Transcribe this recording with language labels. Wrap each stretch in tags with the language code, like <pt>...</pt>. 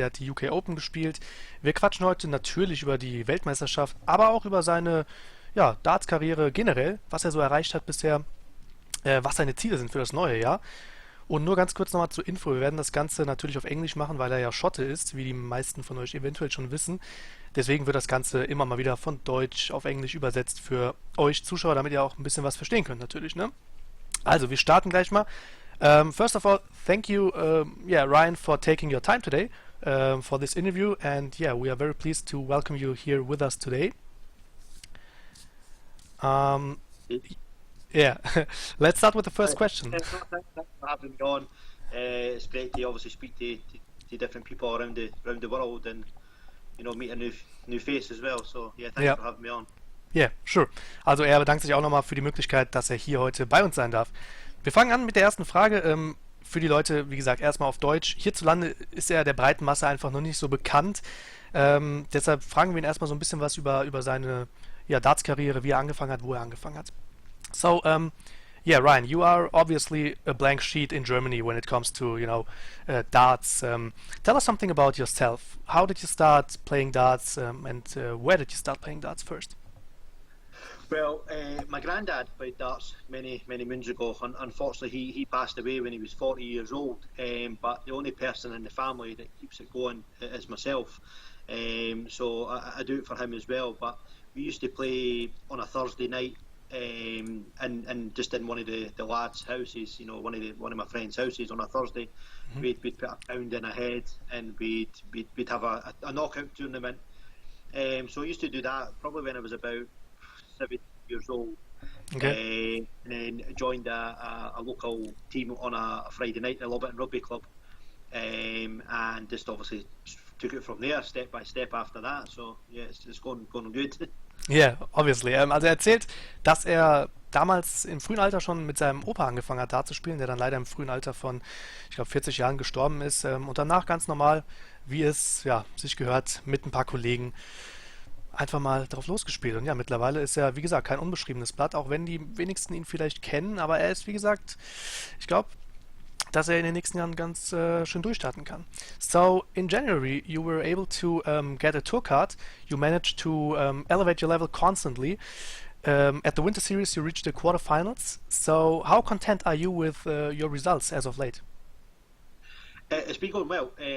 <de>Er hat die UK Open gespielt. Wir quatschen heute natürlich über die Weltmeisterschaft, aber auch über seine Darts-Karriere generell, was er so erreicht hat bisher, was seine Ziele sind für das neue Jahr. Und nur ganz kurz nochmal zur Info, wir werden das Ganze natürlich auf Englisch machen, weil er ja Schotte ist, wie die meisten von euch eventuell schon wissen. Deswegen wird das Ganze immer mal wieder von Deutsch auf Englisch übersetzt für euch Zuschauer, damit ihr auch ein bisschen was verstehen könnt natürlich, ne? Also, wir starten gleich mal.</de> <en>First of all, thank you, Ryan, for taking your time today for this interview. And yeah, we are very pleased to welcome you here with us today. Um, yeah, let's start with the first question. Thanks for having me on. It's great to obviously speak to different people around the world and meet a new face as well. So yeah, thanks for having me on. Yeah, sure.</en> <de>Also er bedankt sich auch nochmal für die Möglichkeit, dass er hier heute bei uns sein darf. Wir fangen an mit der ersten Frage. Für die Leute, wie gesagt, erstmal auf Deutsch. Hierzulande ist er der breiten Masse einfach noch nicht so bekannt. Deshalb fragen wir ihn erstmal so ein bisschen was über seine Darts-Karriere, wie er angefangen hat, wo er angefangen hat.</de> <en>So, Ryan, you are obviously a blank sheet in Germany when it comes to, darts. Tell us something about yourself. How did you start playing darts and where did you start playing darts first? Well, my granddad played darts many moons ago. Unfortunately, he passed away when he was 40 years old. But the only person in the family that keeps it going is myself. So I do it for him as well. But we used to play on a Thursday night, and just in one of the lads' houses. One of my friends' houses on a Thursday. Mm-hmm. We'd put a pound in a head, and we'd have a knockout tournament. So I used to do that probably when I was about 7 years old. Okay. And then joined a local team on a Friday night, the Lobbiton Rugby Club, and just obviously took it from there, step by step after that. So yeah, it's going good. Yeah, obviously.</en> <de>Also er erzählt, dass er damals im frühen Alter schon mit seinem Opa angefangen hat, Dart zu spielen, der dann leider im frühen Alter von, ich glaube, 40 Jahren gestorben ist. Und danach ganz normal, wie es sich gehört, mit ein paar Kollegen einfach mal drauf losgespielt. Und ja, mittlerweile ist er, wie gesagt, kein unbeschriebenes Blatt, auch wenn die wenigsten ihn vielleicht kennen, aber er ist, wie gesagt, ich glaube, dass er in den nächsten Jahren ganz schön durchstarten kann.</de> <en>So, in January, you were able to get a tour card. You managed to elevate your level constantly. At the Winter Series, you reached the quarterfinals. So, how content are you with your results as of late? It's been going well.</en>